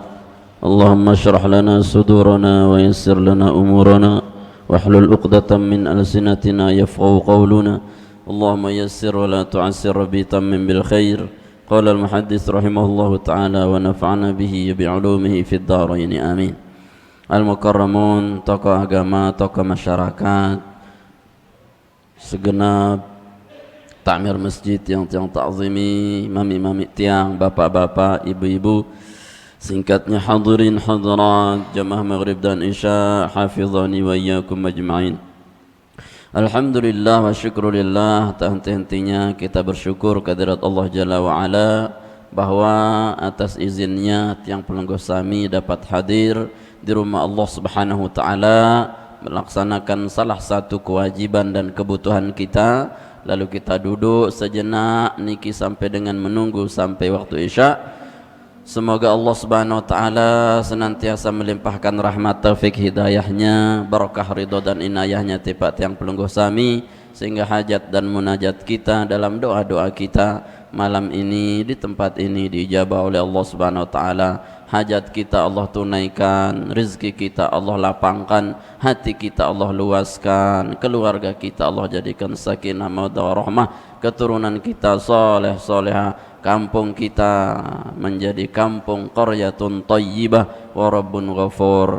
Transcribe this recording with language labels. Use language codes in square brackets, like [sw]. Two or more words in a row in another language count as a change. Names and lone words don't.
[ar] اللهم اشرح لنا صدورنا ويسر لنا أمورنا واحلل عقدة من ألسنتنا يفقهوا قولنا. اللهم يسر ولا تعسر تمم بالخير. قال المحدث رحمه الله تعالى ونفعنا به بعلومه في الدارين آمين. المكرمون, [id] tokoh agama, tokoh masyarakat, segenap takmir masjid yang ta'zimi, imam-imam tiang, bapak-bapak, ibu-ibu, singkatnya hadirin hadirat jamaah maghrib dan isya, [ar] حفظنا وإياكم أجمعين. الحمد لله والشكر لله, [id] tak henti-hentinya kita bersyukur kehadirat Allah [ar] جل وعلا [id] bahwa atas izinnya [sas] tiang pelengguh sami [id] dapat hadir di rumah Allah [ar] سبحانه وتعالى [id] melaksanakan salah satu kewajiban dan kebutuhan kita, lalu kita duduk sejenak niki sampai dengan menunggu sampai waktu isya. Semoga Allah [ar] سبحانه وتعالى [id] senantiasa melimpahkan rahmat taufik hidayahnya, barakah ridho dan inayahnya tiap yang [sas] pelungguh sami, [id] sehingga hajat dan munajat kita dalam doa-doa kita malam ini di tempat ini diijabah oleh Allah [ar] سبحانه وتعالى. [id] Hajat kita Allah tunaikan, rezeki kita Allah lapangkan, hati kita Allah luaskan, keluarga kita Allah jadikan [ar] سكينة مودة ورحمة, [id] keturunan kita saleh salehah, kampung kita menjadi kampung [ar] قرية طيبة ورب غفور.